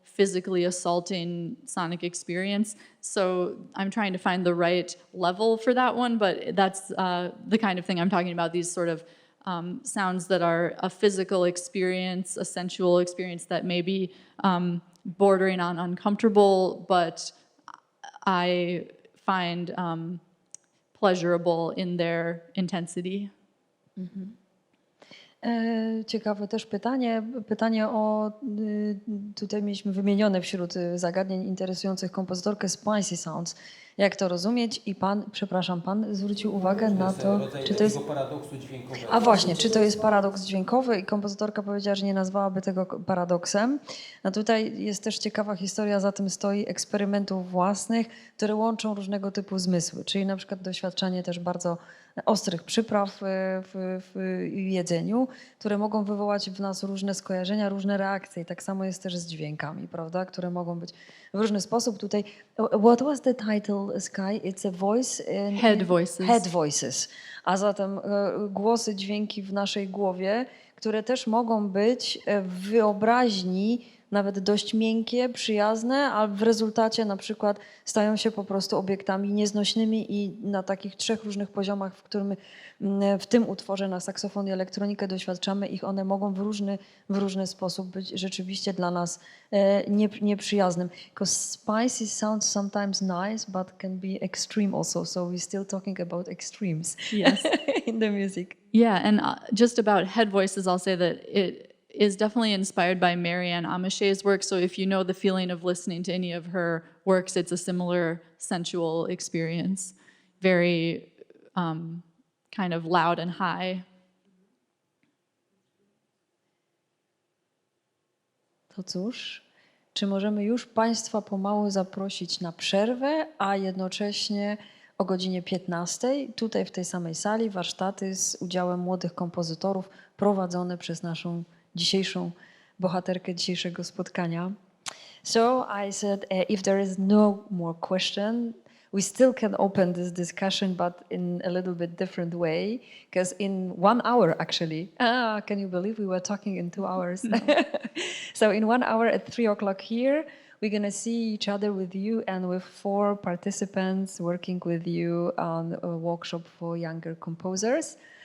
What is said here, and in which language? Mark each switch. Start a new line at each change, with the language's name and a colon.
English: physically assaulting sonic experience. So I'm trying to find the right level for that one, but that's the kind of thing I'm talking about, these sort of sounds that are a physical experience, a sensual experience that may be bordering on uncomfortable, but I find pleasurable in their intensity.
Polish: Ciekawe też pytanie o, tutaj mieliśmy wymienione wśród zagadnień interesujących kompozytorkę spicy sounds. Jak to rozumieć? I pan zwrócił uwagę na to, czy to jest... paradoksu dźwiękowego. A właśnie, czy to jest paradoks dźwiękowy? I kompozytorka powiedziała, że nie nazwałaby tego paradoksem. A tutaj jest też ciekawa historia, za tym stoi eksperymentów własnych, które łączą różnego typu zmysły, czyli na przykład doświadczanie też bardzo ostrych przypraw w jedzeniu, które mogą wywołać w nas różne skojarzenia, różne reakcje. I tak samo jest też z dźwiękami, prawda, które mogą być w różny sposób.
English: Tutaj, what was the title, Sky? It's a voice? Head voices. Head voices.
Polish: A zatem głosy, dźwięki w naszej głowie, które też mogą być w wyobraźni nawet dość miękkie, przyjazne, a w rezultacie na przykład stają się po prostu obiektami nieznośnymi i na takich 3 różnych poziomach, w którym w tym utworze na saksofon i elektronikę doświadczamy ich, one mogą w różny sposób być rzeczywiście dla nas nieprzyjaznym.
English: Because spicy sounds sometimes nice, but can be extreme also. So we're still talking about extremes Yes. in the music. Yeah, and just about head voices, I'll say that it is definitely inspired by Marianne Amishay's work. So if you know the feeling of listening to any of her works, it's a similar sensual experience. Very kind of loud and high.
Polish: To cóż, czy możemy już Państwa pomału zaprosić na przerwę, a jednocześnie o godzinie 15:00 tutaj w tej samej sali warsztaty z udziałem młodych kompozytorów prowadzone przez naszą dzisiejszą bohaterkę dzisiejszego spotkania.
English: So I said, if there is no more question, we still can open this discussion, but in a little bit different way, because in 1 hour, actually, can you believe we were talking in 2 hours? No. So in 1 hour at 3:00 here, we're going to see each other with you and with 4 participants working with you on a workshop for younger composers.